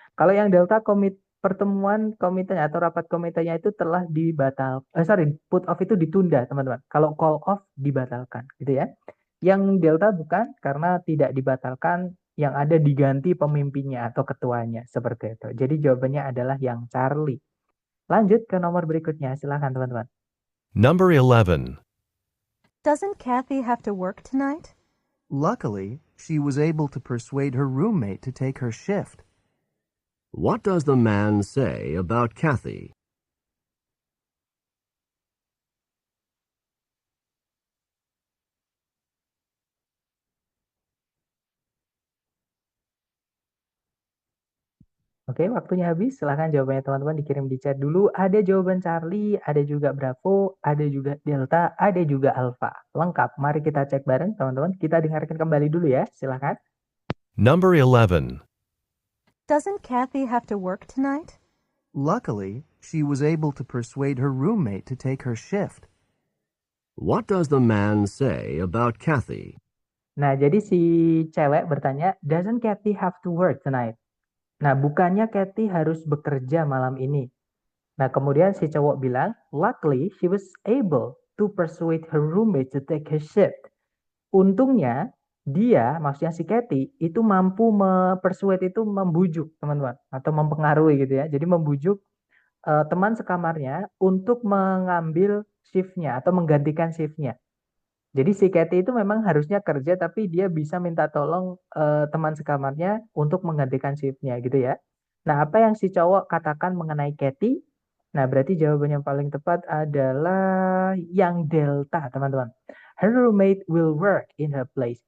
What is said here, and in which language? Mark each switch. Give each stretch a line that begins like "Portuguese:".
Indonesian: Kalau yang Delta pertemuan komitenya atau rapat komitenya itu telah put off itu ditunda, teman-teman. Kalau call off dibatalkan, gitu ya. Yang Delta bukan, karena tidak dibatalkan, yang ada diganti pemimpinnya atau ketuanya, seperti itu. Jadi jawabannya adalah yang Charlie. Lanjut ke nomor berikutnya, silahkan teman-teman.
English: Number 11. Doesn't Kathy have to work tonight? Luckily, she was able to persuade her roommate to take her shift. What does the man say about Kathy?
Indonesian: Oke, waktunya habis. Silahkan jawabannya teman-teman dikirim di chat dulu. Ada jawaban Charlie, ada juga Bravo, ada juga Delta, ada juga Alpha. Lengkap. Mari kita cek bareng, teman-teman. Kita dengarkan kembali dulu ya. Silahkan.
English: Number 11. Doesn't Kathy have to work tonight? Luckily, she was able to persuade her roommate to take her shift. What does the man say about Kathy?
Indonesian: Nah, jadi si cewek bertanya,
English: "Doesn't Kathy have to work tonight?"
Indonesian: Nah, bukannya Kathy harus bekerja malam ini. Nah, kemudian si cowok bilang,
English: "Luckily, she was able to persuade her roommate to take her shift."
Indonesian: Untungnya, dia, maksudnya si Kathy, itu mampu persuade itu membujuk, teman-teman. Atau mempengaruhi gitu ya. Jadi membujuk teman sekamarnya untuk mengambil shiftnya atau menggantikan shiftnya. Jadi si Kathy itu memang harusnya kerja, tapi dia bisa minta tolong teman sekamarnya untuk menggantikan shiftnya gitu ya. Nah, apa yang si cowok katakan mengenai Kathy? Nah, berarti jawaban yang paling tepat adalah yang Delta, teman-teman.
English: Her roommate will work in her place.